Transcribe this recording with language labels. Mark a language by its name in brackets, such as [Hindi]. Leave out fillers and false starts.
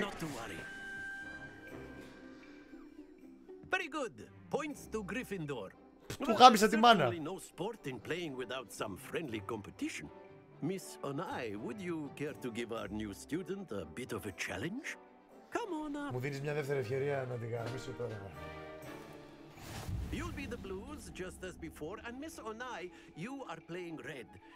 [English] Not to worry. Very good. Points to Gryffindor. [Greek] Του γάμισα τη μάνα. [English] No sport in playing without some friendly competition. Miss Onai, would you care to give our new student a bit of a challenge? Come on up. [Greek] Μου δίνεις μια δεύτερη ευκαιρία να την γάμισω τώρα. [English] You'll be the blues just as before, and Miss Onai, you are playing red.